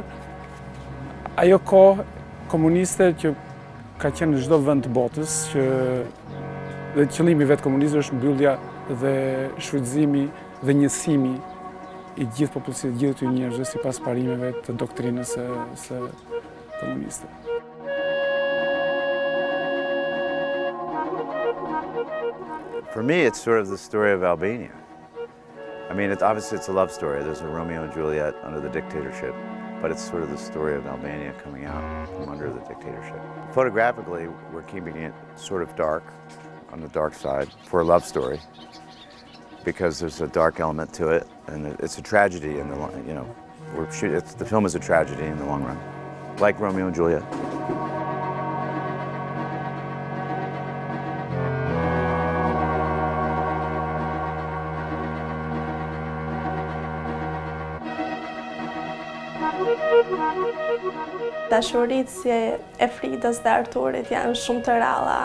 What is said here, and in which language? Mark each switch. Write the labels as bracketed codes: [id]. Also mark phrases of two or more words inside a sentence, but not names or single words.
[sq] Ajo kohë komuniste që ka qenë në çdo vend të botës, dhe qëllimi vetë komunizmit është mbyllja dhe shfrytëzimi dhe njësimi i gjithë popullsisë, gjithë të njerëzve sipas parimeve të doktrinës së komuniste. [en] For me, it's sort of the story of Albania. I mean, obviously it's a love story. There's a Romeo and Juliet under the dictatorship. but it's sort of the story of Albania coming out from under the dictatorship. Photographically, we're keeping it sort of dark, on the dark side, for a love story, because there's a dark element to it, and it's a tragedy in the long, you know, the film is a tragedy in the long run, like Romeo and Juliet. [sq] Dashuritë si e Fridës dhe Arturit janë shumë të ralla.